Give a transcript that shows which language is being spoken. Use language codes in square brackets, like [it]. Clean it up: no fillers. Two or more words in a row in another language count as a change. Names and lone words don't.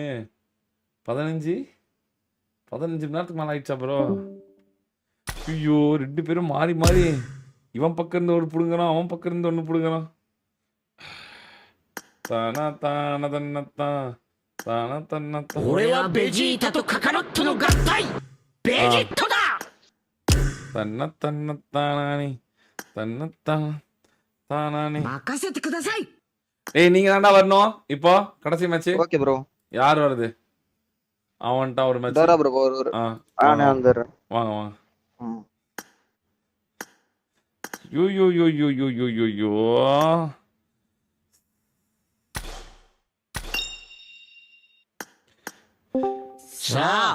[ta] 15 மணி நேரத்துக்கு மேலே ஆயிடுச்சா ப்ரோ? ஐயோ 2 பேரும் மாறி மாறி இவன் பக்கம் இருந்து ஒரு புடுங்குறான், அவன் பக்கம் இருந்து ஒன்று புடுங்குறான். தானா தான தன்னத்தான் தான தன்னத்தான். [ja] 俺はベジータとカカロットの合体ベジットだ தன்ன தன்னத்தானே தன்னத்தான் தானானே. 任せてください [ta] ஏய் நீங்க தாண்டா வரணும் இப்போ கடைசி மேட்ச். [en] okay bro. [ta] யார் வருது? அவன்ட்டா ஒரு மேட்ச். தரா ப்ரோ ஒரு வாங்க வந்துடுறேன். வாங்க. யோ யோ யோ யோ யோ யோ யோ யோ. [ja] さあ